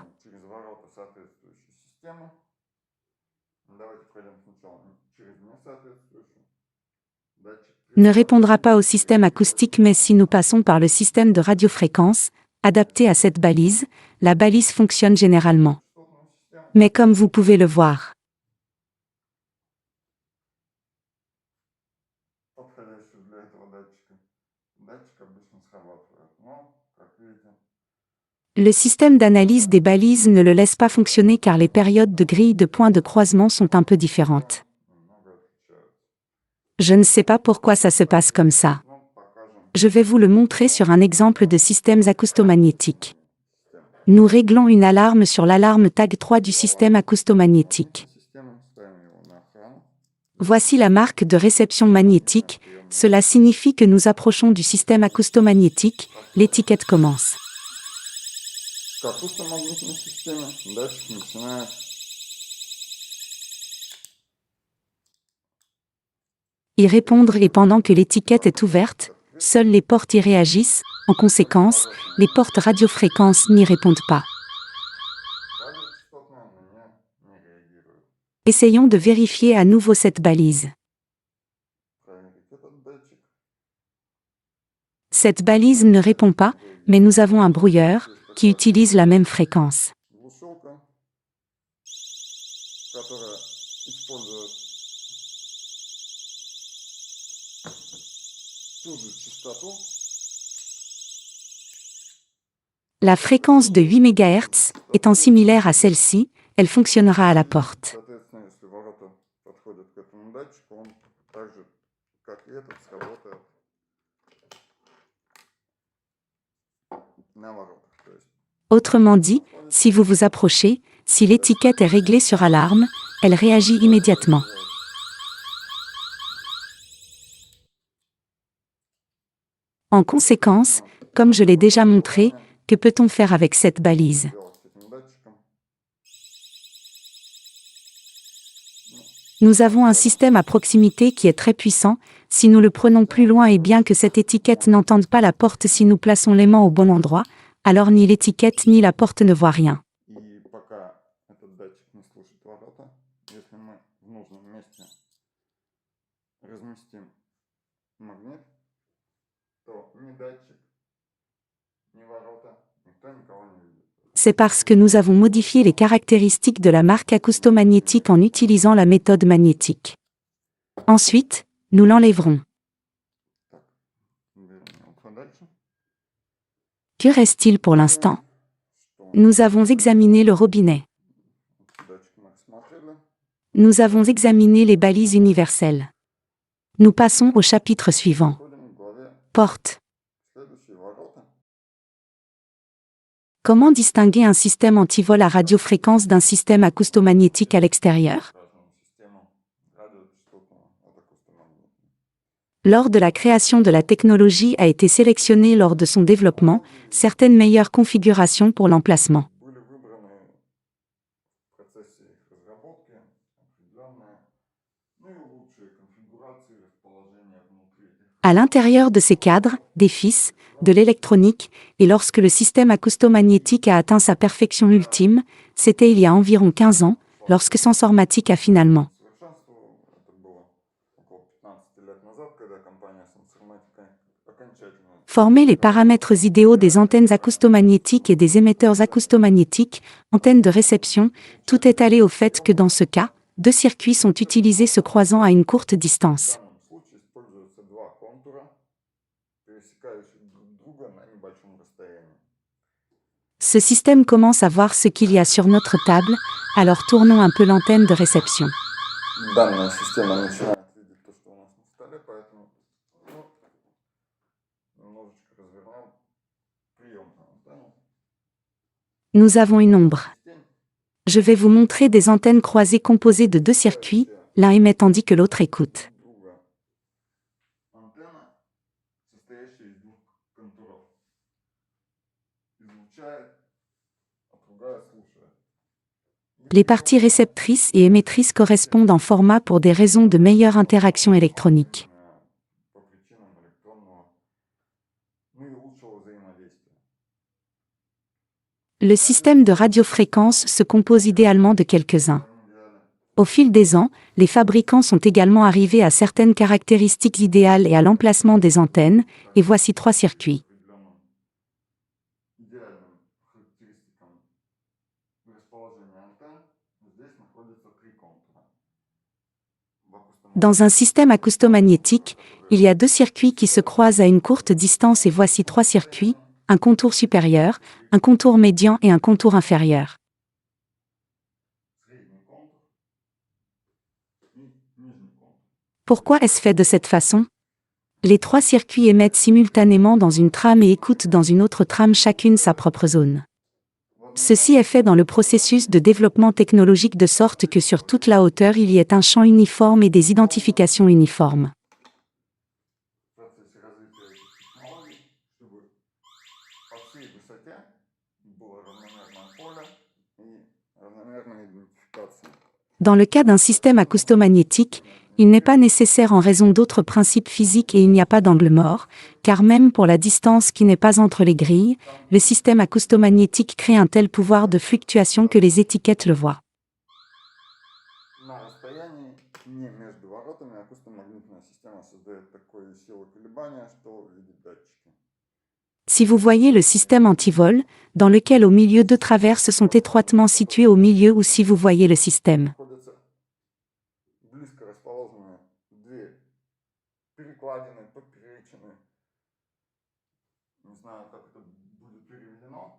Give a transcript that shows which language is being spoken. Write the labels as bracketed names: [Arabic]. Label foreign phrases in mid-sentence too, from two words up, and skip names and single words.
[Russian] Через ворота соответствующей системы. Давайте пройдем сначала через несоответствующую. Датчик [French] Ne répondra pas au système acoustique mais si nous passons par le système de radiofréquence, adapté à cette balise, la balise fonctionne généralement. [Russian] частотную систему. [French] Mais comme vous pouvez le voir, [Russian] Подходящую для этого датчика. Датчик обычно срабатывает. Но, как видите, [French] le système d'analyse des balises ne le laisse pas fonctionner car les périodes de grille de points de croisement sont un peu différentes. [Russian] немного отличаются. [French] Je ne sais pas pourquoi ça se passe comme ça. [Russian] Ну, покажем [French] Je vais vous le montrer sur un exemple de système acoustomagnétique. Nous réglons une alarme sur l'alarme tag 3 du système acoustomagnétique. [Russian] систему, ставим его на охрану. [French] Voici la marque de réception magnétique, cela signifie que nous approchons du système acoustomagnétique, l'étiquette commence. [Russian] К акустомагнитной системе датчик начинает [French] Y répondre et pendant que l'étiquette est ouverte, seules les portes y réagissent, en conséquence, les portes radiofréquences n'y répondent pas. [Russian] радиочастотная, но не реагирует. [French] Essayons de vérifier à nouveau cette balise. [Russian] Проверить этот датчик. [French] Cette balise ne répond pas, mais nous avons un brouilleur qui utilise la même fréquence. [Russian] Глушилка, которая использует ту же частоту, [French] La fréquence de 8 MHz, étant similaire à celle-ci, elle fonctionnera à la porte. [Russian] соответственно, если ворота подходят к этому датчику, он так же, как и этот, сработает на воротах. То есть [French] Autrement dit, si vous vous approchez, si l'étiquette est réglée sur alarme, elle réagit immédiatement. En conséquence, comme je l'ai déjà montré, que peut-on faire avec cette balise? [Russian] делать с этим датчиком. [French] Nous avons un système à proximité qui est très puissant, si nous le prenons plus loin et bien que cette étiquette n'entende pas la porte si nous plaçons l'aimant au bon endroit, alors ni l'étiquette ni la porte ne voient rien. [Russian] И пока этот датчик не слышит ворота, если разместим магнит, то ни датчик, ни ворота, никто никого не видит. [French] C'est parce que nous avons modifié les caractéristiques de la marque acoustomagnétique en utilisant la méthode magnétique. Ensuite, nous l'enlèverons. [Russian] Так, берем его подальше. [French] Que reste-t-il pour l'instant? [Russian] Что [French] Nous avons examiné le robinet. [Russian] датчик мы рассмотрели. [French] Nous avons examiné les balises universelles. Nous passons au chapitre suivant. [Russian] Переходим к главе [French] Porte. [Russian] следующие ворота. [French] Comment distinguer un système antivol à radiofréquence d'un système acoustomagnétique à l'extérieur? [Russian] Скажем, систему радиочастотного от акустомагнитного. [French] Lors de la création de la technologie a été sélectionnée lors de son développement, certaines meilleures configurations pour l'emplacement. [Russian] Были выбраны в процессе их разработки определенные, ну и лучшие конфигурации расположения внутри этих. [French] À l'intérieur de ces cadres, des fils, de l'électronique, et lorsque le système acoustomagnétique a atteint sa perfection ultime, c'était il y a environ 15 ans, lorsque Sensormatic a finalement [Russian] Совершенству это было около 15 лет назад, когда компания Sensormatic окончательно [French] formé les paramètres idéaux des antennes acoustomagnétiques et des émetteurs acoustomagnétiques, antennes de réception, tout est allé au fait que dans ce cas, deux circuits sont utilisés se croisant à une courte [Russian] В [French] distance. [Russian] данном случае используются два контура, пересекающих друг друга на небольшом расстоянии. [French] Ce système commence à voir ce qu'il y a sur notre table, alors tournons un peu l'antenne de réception. [Russian] Данная система начинает видеть то, что у нас на столе, поэтому немножечко развернем приемную антенну. [French] Nous avons une ombre. [Russian] Тень [French] Je vais vous montrer des antennes croisées composées de deux circuits, l'un émet tandis que l'autre écoute. [Russian] друга. Антенна, состоящая из двух контуров, излучает, а другая слушает. [French] Les parties réceptrices et émettrices correspondent en format pour des raisons de meilleure interaction électronique. [Russian] По причинам электронного, ну и лучшего взаимодействия. [French] Le système de radiofréquence se compose idéalement de quelques-uns. [Russian] В идеале [French] Au fil des ans, les fabricants sont également arrivés à certaines caractéristiques idéales et à l'emplacement des antennes, et voici trois circuits. [Russian] определенным идеальным характеристикам расположения антенн здесь находятся три контура. В акустомагнитном [French] Dans un système acoustomagnétique, il y a deux circuits qui se croisent à une courte distance et voici trois circuits, un contour supérieur, un contour médian et un contour inférieur. [Russian] средний контур и нижний контур. [French] Pourquoi est-ce fait de cette façon? Les trois circuits émettent simultanément dans une trame et écoutent dans une autre trame chacune sa propre zone. Ceci est fait dans le processus de développement technologique de sorte que sur toute la hauteur il y ait un champ uniforme et des identifications uniformes. [Russian] В процессе развития этих технологий, чтобы по всей высоте было равномерное поле и равномерная идентификация. [French] Dans le cas d'un système acoustomagnétique, il n'est pas nécessaire en raison d'autres principes physiques et il n'y a pas d'angle mort, car même pour la distance qui n'est pas entre les grilles, le système acoustomagnétique crée un tel pouvoir de fluctuation que les étiquettes le voient. [Russian] На расстоянии, не между воротами, акустомагнитная система создает такую силу колебания, что видит датчики. [French] Si vous voyez le système antivol, dans lequel au milieu deux traverses sont étroitement situées au milieu ou si vous voyez le système. [Russian] Находятся близко расположенные две перекладины, поперечины. Не знаю, как это будет переведено.